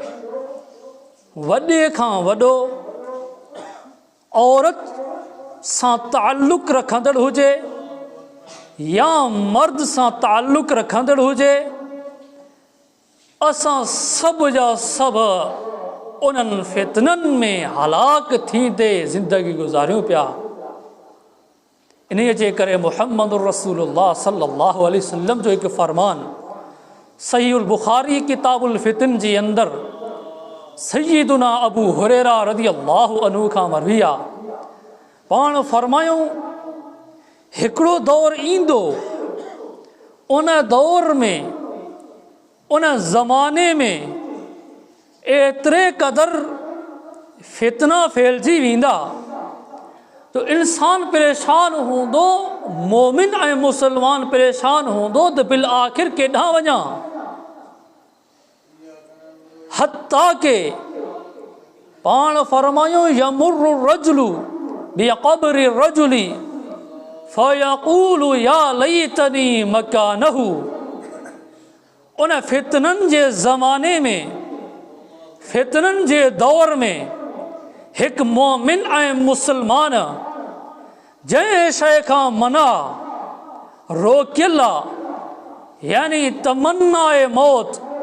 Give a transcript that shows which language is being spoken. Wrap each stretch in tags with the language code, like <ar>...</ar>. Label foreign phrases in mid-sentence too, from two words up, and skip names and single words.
<sd>वॾे खां वॾो औरत सां ताल्लुक़ रखंदड़ हुजे या मर्द सां ताल्लुक़ रखंदड़ हुजे, असां सभु जा सभु उन्हनि फितननि में हलाक थींदे ज़िंदगी गुज़ारियूं पिया। इन्हीअ जे करे</sd> <ar>محمد رسول الله صلى الله عليه وسلم</ar> <sd>जो हिकु फ़रमान सहीहुल बुखारी किताबुल फितन जे अंदर सय्यदुना अबू हुरैरा</sd> <ar>رضي الله عنه</ar> <sd>खां मरवी आहे, पाण फरमायूं हिकिड़ो दौर ईंदो, उन दौर में उन ज़माने में एतिरे क़दुरु फितना फैलिजी वेंदा तो इंसान परेशान हूंदो, मोमिन ऐं मुसलमान परेशान हूंदो त बिल आख़िर केॾांहुं वञा।</sd> <ar>حتى</ar> <sd>کے پاڻ فرمايون</sd> <ar>يمر الرجل بقبر الرجل فيقول يا ليتني مكانه.</ar> <sd>उन फितननि जे ज़माने में, फितननि जे दौर में हिकु मोमिन ऐं मुसलमान जंहिं शइ खां मना रोकियल आहे, यानी तमन्नाए मौत,</sd>